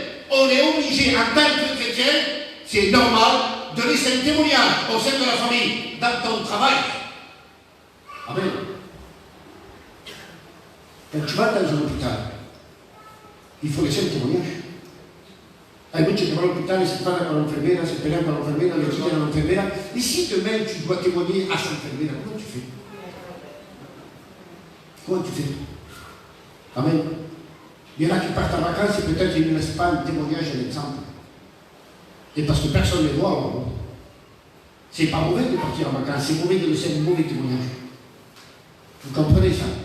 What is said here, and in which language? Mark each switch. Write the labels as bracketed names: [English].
[French] On est obligé, en tant que chrétien, c'est normal de laisser un témoignage au sein de la famille, dans ton travail. Amen. Quand tu vas dans un hôpital, il faut laisser un témoignage. [Spanish] Hay muchos que van al hospital y se paran con la enfermera, se pelean con la enfermera, le quitan a la enfermera. [French] Et si demain tu dois témoigner à cette enfermera, comment tu fais? Comment tu fais? Amen. Il y en a qui partent en vacances et peut-être ils ne laissent pas un témoignage, un exemple. Et parce que personne ne les voit, alors. C'est pas mauvais de partir en vacances, c'est mauvais de laisser un mauvais témoignage. Vous comprenez ça?